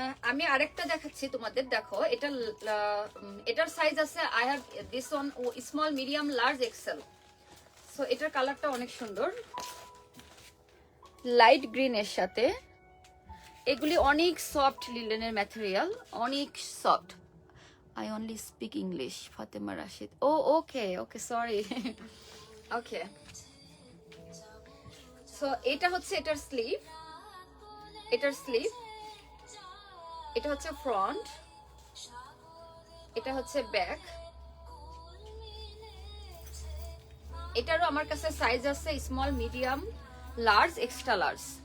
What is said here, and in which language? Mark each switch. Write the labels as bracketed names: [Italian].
[Bangla] আমি আরেকটা দেখাচ্ছি তোমাদের, দেখো এটা এটার সাইজ আছে [English] I have this one [Bangla] small, medium, large, Excel. So এটার কালারটা অনেক সুন্দর, লাইট গ্রিন এর সাথে। এগুলি অনেক সফট লিলেনের ম্যাটেরিয়াল, অনেক soft. [English] I only speak English, Fatima Rashid. Oh, okay, sorry. Okay. [Bangla] So, এটা হচ্ছে এটার স্লিভ, এটা হচ্ছে ফ্রন্ট, এটা হচ্ছে ব্যাক। এটারও আমার কাছে সাইজ আছে small, medium, large, extra large.